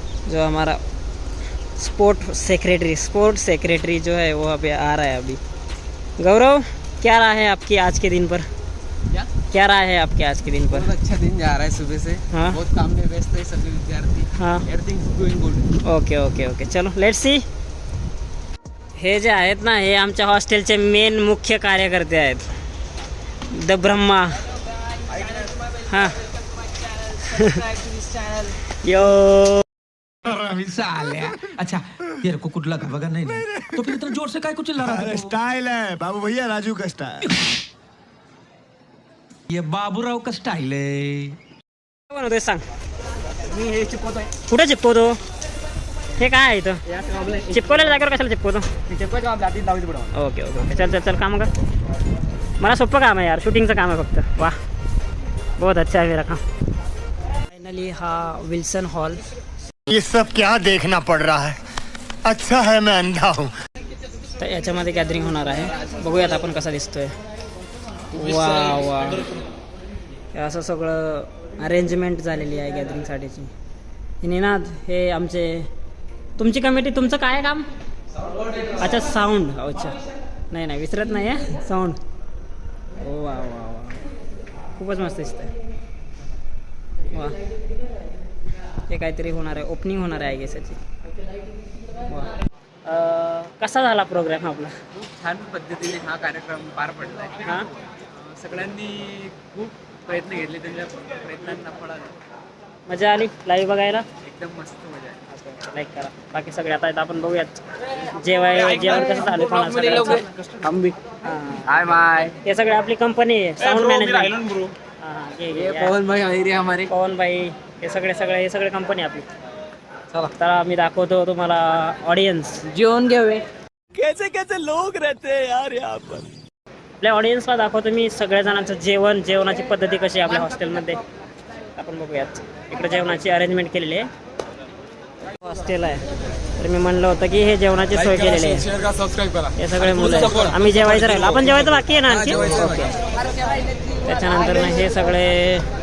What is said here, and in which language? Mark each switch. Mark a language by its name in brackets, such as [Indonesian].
[Hindi] जो हमारा sport secretary जो है वो अभी आ रहा है. अभी गौरव, क्या रहा है आपकी आज के दिन पर? क्या रहा है आपके आज के दिन पर? बहुत अच्छा दिन जा रहा है सुबह से. हाँ. बहुत काम में व्यस्त है सभी विद्यार्थी. हाँ. [English] Everything is going good. Okay okay okay. चलो let's see. [Marathi] हे जे आहेत ना, हे आमच्या हॉस्टेलचे मेन मुख्य कार्यकर्ते आहेत. द ब्रह्मा हां यो [Hindi] अच्छा तेरे को कुछ लगा वगैरह नहीं तो फिर इतना जोर से काय कुछ चिल्ला रहा था स्टाइल है बाबू भैया राजू का स्टाइल ये बाबूराव का स्टाईल आहे [Marathi] बनवतोय सांग मी हे चिपवतोय. कुठे चिपकवतो हे काय आहे इथं चिपकवलेल्या जागेवर कशाला चिपकवतो मी चिपवायचं आपल्या हाती लावायचं पुढं. [Hindi] ओके ओके ओके चल चल चल काम कर [Marathi] मला सोपं काम आहे यार शूटिंगचं काम आहे फक्त [Hindi] वाह बहुत अच्छा है मेरा काम फायनली हा विल्सन हॉल ये सब क्या देखना पड़ रहा है अच्छा है मैं अंधा हूँ [Marathi] तर याच्यामध्ये गॅदरिंग होणार आहे बघूयात आपण कसा दिसतोय वा वा हे असं सगळं अरेंजमेंट झालेली आहे गॅदरिंगसाठीची निनाद हे आमचे तुमची कमिटी तुमचं काय आहे काम अच्छा साऊंड अच्छा नाही नाही विसरत नाही आहे साऊंड ओ वा वा वा खूपच मस्त दिसतंय वा हे काहीतरी होणार आहे ओपनिंग होणार आहे [English] I guess [Marathi] याची वा कसा झाला प्रोग्राम आपला खूप छान पद्धतीने हा कार्यक्रम पार पडला आहे. हां सगळ्यांनी खूप प्रयत्न घेतले, त्यांच्या प्रयत्नांना फळ आलं. मजा आली लाईव्ह बघायला एकदम मस्त मजा आहे. लाईक करा बाकी सगळे आता आपण बघूयात जेवण कसं झालं [English] हाय माय, [Marathi] हे सगळे आपली कंपनी आहे साऊंड मॅनेजमेंट [Hindi] पवन भाई हमारे हमारे [Marathi] पवन भाई हे सगळे कंपनी आपली चला तर मी दाखवतो तुम्हाला ऑडियन्स जेवण घ्यावे. [Hindi] कैसे कैसे लोग रहते हैं यार यहाँ पर [Marathi] आपल्या ऑडियन्सला दाखवतो मी सगळ्या जणांचं जेवणाची पद्धती कशी आहे आपल्या हॉस्टेलमध्ये आपण बघूयात इकडे जेवणाची अरेंजमेंट केलेली आहे हॉस्टेल आहे तर मी म्हणलं होतं की हे जेवणाची सोय केलेली आहे हे सगळे मुलं आहेत आम्ही जेवायचं राहिलो आपण जेवायचं बाकी आहे ना आणखी ओके त्याच्यानंतर ना हे सगळे